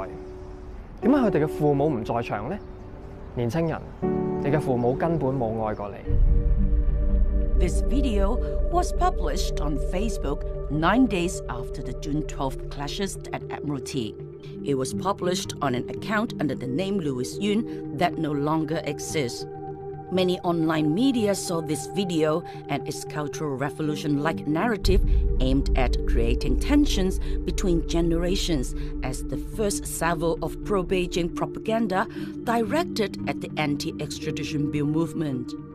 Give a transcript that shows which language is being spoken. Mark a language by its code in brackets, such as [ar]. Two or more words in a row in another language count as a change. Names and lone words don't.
[yue] 點解佢哋嘅父母唔在場呢？年青人，你嘅父母根本冇愛過你。 [en] This video was published on Facebook 9 days after the June 12th clashes at Admiralty. It was published on an account under the name Louis Yun that no longer exists. Many online media saw this video and its Cultural Revolution-like narrative aimed at creating tensions between generations as the first salvo of pro-Beijing propaganda directed at the anti-extradition bill movement.